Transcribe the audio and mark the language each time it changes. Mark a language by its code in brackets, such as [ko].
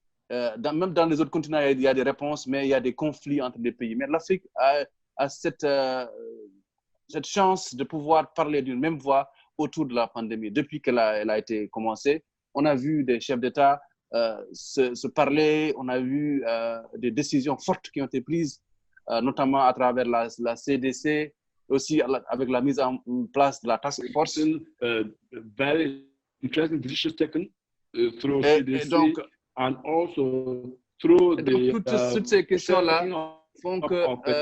[fr] Même dans les autres continents, il y a des réponses, mais il y a des conflits entre les pays. Mais l'Afrique a cette chance de pouvoir parler d'une même voix autour de la pandémie. Depuis qu'elle a été commencée, on a vu des chefs d'État se parler, on a vu des décisions fortes qui ont été prises, notamment à travers la CDC, aussi avec la mise en place de la task force. [en] Very interesting decisions taken through CDC [fr] et donc, [en] and also through [fr] toutes ces questions-là font que